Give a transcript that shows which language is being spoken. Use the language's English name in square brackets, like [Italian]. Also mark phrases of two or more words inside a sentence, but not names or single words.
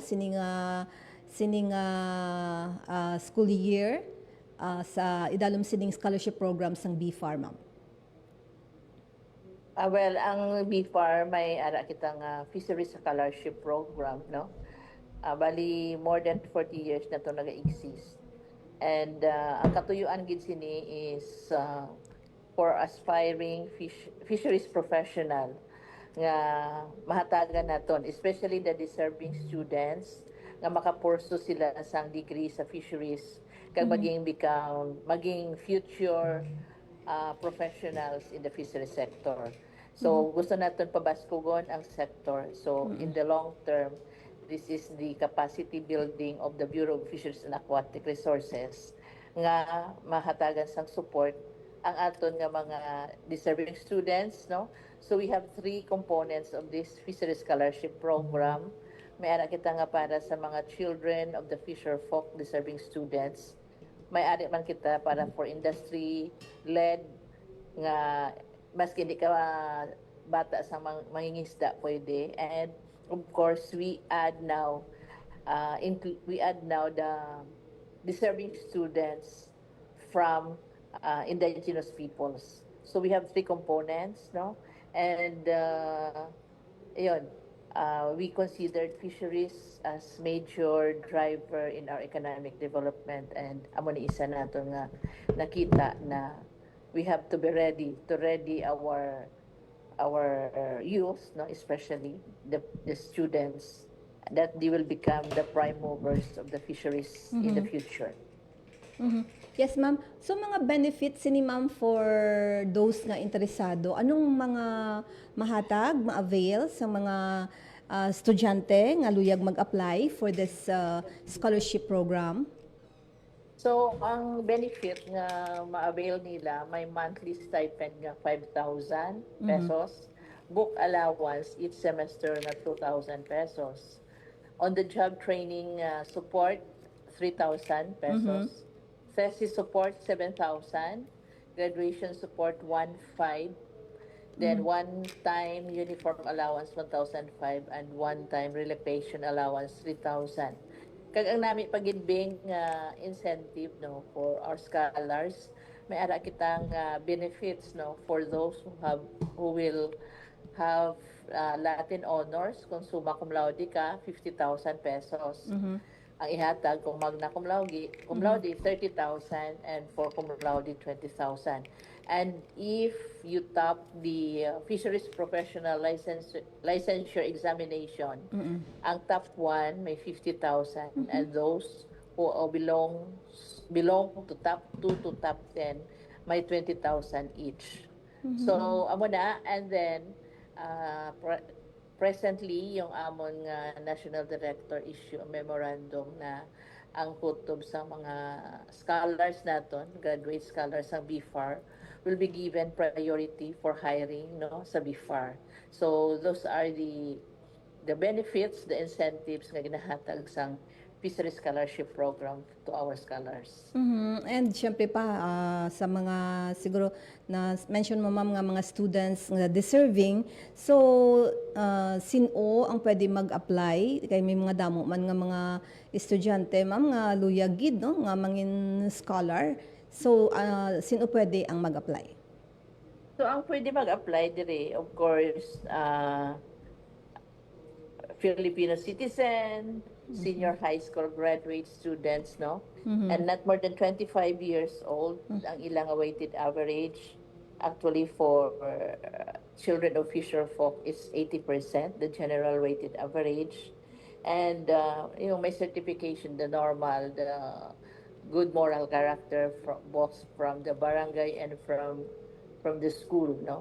[Hiligaynon] Sining [English] school year [Hiligaynon] sa idalom sining [English] scholarship program [Hiligaynon] sang BFAR, ma'am. Well, ang BFAR may ara kitang [English] fisheries scholarship program, [Hiligaynon] no? Bali [English] more than 40 years [Hiligaynon] na to naga-exist. [English] And [Hiligaynon] ang katuyuan gid sini [English] is for aspiring fisheries professional [Hiligaynon] nga mahatagan naton, [English] especially the deserving students [Hiligaynon] nga makapurso sila sang [English] degree [Hiligaynon] sa fisheries kag maging [English] future professionals in the fisheries sector. [Hiligaynon] So gusto naton pabaskugon ang sector. [English] So in the long term, this is the capacity building of the Bureau of Fisheries and Aquatic Resources [Hiligaynon] nga mahatagan sang support ang aton nga mga [English] deserving students, no? So we have 3 components of this fisheries scholarship program. [Hiligaynon] May ara kita nga para sa mga [English] children of the fisher folk deserving students. [Hiligaynon] May ari man kita para for [English] industry led [Hiligaynon] nga maski hindi ka bata sa mangingisda pwede. [English] And of course we add now the deserving students from indigenous peoples. So we have 3 components, no? And we considered fisheries as major driver in our economic development, and [Hiligaynon] amo ni isa nato nga nakita na [English] we have to be ready our youth, no, especially the students, that they will become the prime movers of the fisheries in the future. Yes, [Hiligaynon] ma'am. So, mga benefits ni ma'am [English] for those [Hiligaynon] nga interesado, anong mga mahatag, ma-avail sa mga estudyante nga luyag mag-apply [English] for this scholarship program? [Hiligaynon] So, ang benefit nga ma-avail nila, may [English] monthly stipend [Hiligaynon] nga 5,000 pesos, [English] book allowance each semester na 2,000 pesos. On the job training support, 3,000 pesos. Thesis support, 7,000. Graduation support, 1,500. Then one-time uniform allowance, 1,500. And one-time relocation allowance, 3,000. [Hiligaynon] Kag ang nami pagidbing [English] incentive, no, for our scholars, [Hiligaynon] may ara kitang [English] benefits, no, for those who will have Latin honors. [Hiligaynon] Kung summa cum laude ka, 50,000 pesos. Ang ihatag kung magna cum laude, 30,000, [English] and for cum laude, 20,000. And if you top the fisheries professional licensure examination, ang top 1 may 50,000, and those who belong to top 2 to top 10 may 20,000 each. [Hiligaynon] So amo na, [English] and then presently, [Hiligaynon] yung amon National Director [English] issue a memorandum [Hiligaynon] na ang kutob sa mga scholars naton, [English] graduate scholars [Hiligaynon] sa BFAR, [English] will be given priority for hiring, [Hiligaynon] no, sa BFAR. [English] So those are the benefits, the incentives [Hiligaynon] nga ginahatag sang [English] fisheries scholarship program to our scholars. [Hiligaynon] And syempre pa sa mga siguro na mention mo ma'am nga mga students nga deserving, so sino ang pwede mag-apply kay may mga damo man nga mga estudyante ma'am nga luyagid, no, nga mangin scholar. So sino pwede ang mag-apply? So ang pwede mag-apply dire, [English] of course, Filipino citizen, senior high school graduate students, no? And not more than 25 years old, [Hiligaynon] ang ilang weighted average. [English] Actually, for children of fisher folk is 80%, the general weighted average. And, may certification, the normal, good moral character from both from the barangay and from the school, no?